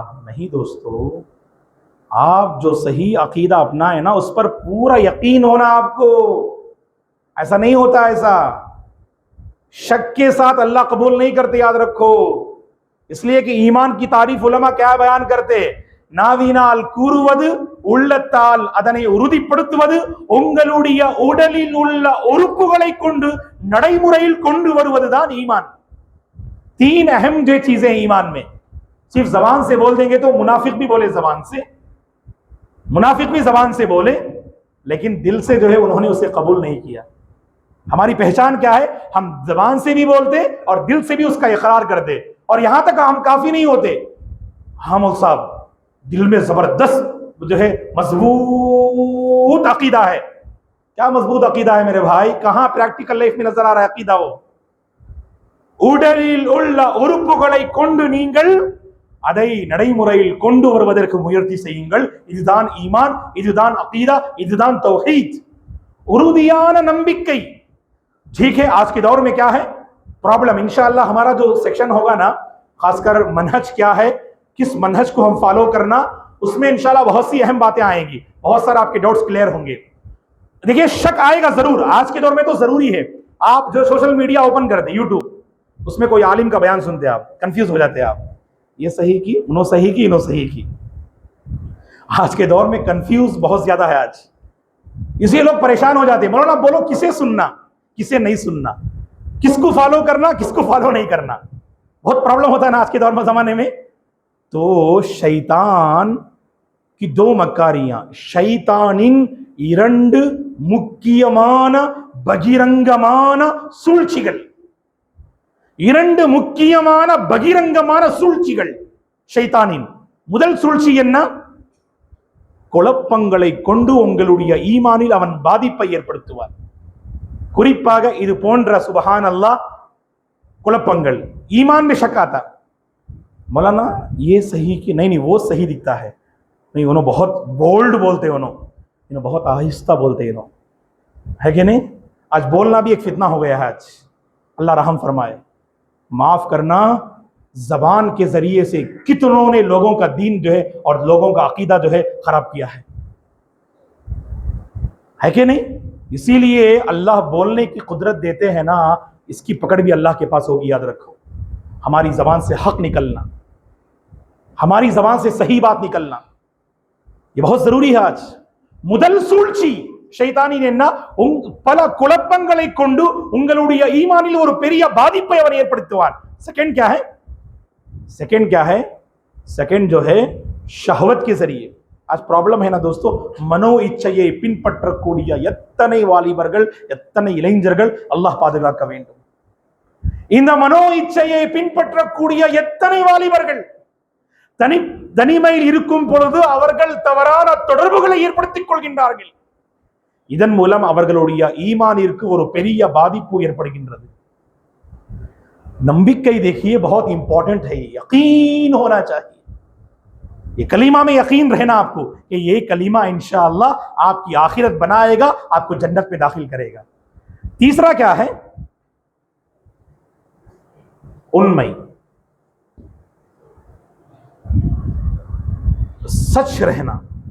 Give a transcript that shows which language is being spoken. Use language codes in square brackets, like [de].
[hi] नहीं दोस्तों, आप जो सही अकीदा अपनाए ना उस पर पूरा यकीन होना आपको। ऐसा नहीं होता, ऐसा शक के साथ अल्लाह कबूल नहीं करते, याद रखो। इसलिए कि ईमान की तारीफ उलमा क्या बयान करते? [ta] நாவினால் கூறுவது உள்ளத்தால் அதனை உறுதிப்படுத்துவது உங்களுடைய உடலில் உள்ள உறுப்புகளை கொண்டு நடைமுறையில் கொண்டு வருவதுதான் ईमान। [hi] 3 अहम जो चीजें ईमान में, सिर्फ जबान से बोल देंगे तो मुनाफिक भी बोले जबान से, मुनाफिक भी जबान से बोले, लेकिन दिल से जो है उन्होंने उसे कबूल नहीं किया। हमारी पहचान क्या है? हम जबान से भी बोलते और दिल से भी उसका इकरार करते, और यहां तक हम काफी नहीं होते, हम साहब दिल में जबरदस्त जो है मजबूत अकीदा है। क्या मजबूत अकीदा है मेरे भाई? कहां प्रैक्टिकल लाइफ में नजर आ रहा है अकीदा? [ta] वो உடலில் உள்ள உறுப்புகளை கொண்டு நீங்கள் அதை நடைமுறையில் கொண்டு வருவதற்கு முயற்சி செய்யுங்கள்। இதுதான் ஈமான், இதுதான் अकीदा, இதுதான் तौहीद, उरुदियाना नंबिक्कई। [hi] ठीक है, आज के दौर में क्या है प्रॉब्लम? इंशाअल्लाह हमारा जो सेक्शन होगा ना, खासकर मनहज क्या है, किस मनहज को हम फॉलो करना, उसमें इंशाअल्लाह बहुत सी अहम बातें आएंगी, बहुत सारे आपके डाउट्स क्लियर होंगे। देखिए शक आएगा जरूर, आज के दौर में तो जरूरी है। आप जो सोशल मीडिया ओपन करते यूट्यूब, उसमें कोई आलिम का बयान सुनते आप कंफ्यूज हो जाते हैं, आप ये सही की, उन्हों सही की, इन्हों सही की। आज के दौर में कंफ्यूज बहुत ज्यादा है आज, इसलिए लोग परेशान हो जाते हैं। बोलो ना, बोलो किसे सुनना किसे नहीं सुनना, किसको फॉलो करना किसको फॉलो नहीं करना, बहुत प्रॉब्लम होता है ना आज के दौर में जमाने में। तो शैतान की 2 मक्कारियां, [ta] शैतानिन 2 முக்கியமான பகிரங்கமான சூழ்ச்சிகள், 2 முக்கியமான பகிரங்கமான சூழ்ச்சிகள் ஷைத்தானின். முதல் சூழ்ச்சி என்ன? குழப்பங்களை கொண்டு உங்களுடைய ஈமானில் அவன் பாதிப்பை ஏற்படுத்துவார். குறிப்பாக இது போன்ற சுபஹான் அல்லாஹ் कुलपंगल [hi] ईमान में शक आता, मौलाना ये सही कि नहीं, वो सही दिखता है, नहीं उन्होंने बहुत बोल्ड बोलते, उन्होंने बहुत आहिस्ता बोलते, है कि नहीं। आज बोलना भी एक फितना हो गया है। आज अल्लाह रहम फरमाए, माफ करना, जबान के जरिए से कितनों ने लोगों का दीन जो है और लोगों का अकीदा जो है खराब किया है कि नहीं। इसीलिए अल्लाह बोलने की कुदरत देते हैं ना, इसकी पकड़ भी अल्लाह के पास होगी, याद रखो। हमारी जबान से हक निकलना, हमारी जबान से सही बात निकलना, ये बहुत जरूरी है। [ta] आज முதல் சூழ்ச்சி ஷைத்தானின் என்ன, பல குழப்பங்களை கொண்டு உங்களுடைய ஈமானில் ஒரு பெரிய பாதிப்பை அவர் ஏற்படுத்துவார்। [hi] सेकंड क्या है, सेकंड क्या है, सेकंड जो है शहवत के जरिए। आज प्रॉब्लम है ना दोस्तों, [ta] மனோ இச்சையை பின்பற்றக்கூடிய எத்தனை வாலிபர்கள், எத்தனை இளைஞர்கள், அல்லாஹ் பாதுகாக்க வேண்டும்। இந்த மனோ இச்சையை பின்பற்றக்கூடிய எத்தனை வாலிபர்கள் தனிமையில் இருக்கும் பொழுது அவர்கள் தவறான தொடர்புகளை ஏற்படுத்திக் கொள்கின்றார்கள்। இதன் மூலம் அவர்களுடைய ஈமானிற்கு ஒரு பெரிய பாதிப்பு ஏற்படுகின்றது। [hi] नंबिक्कई देखिए बहुत इंपॉर्टेंट है, यकीन होना चाहिए। ये कलीमा में यकीन रहना आपको कि ये कलीमा इंशाअल्लाह आपकी आखिरत बनाएगा, आपको जन्नत में दाखिल करेगा। तीसरा क्या है, उन्मई, सच रहना।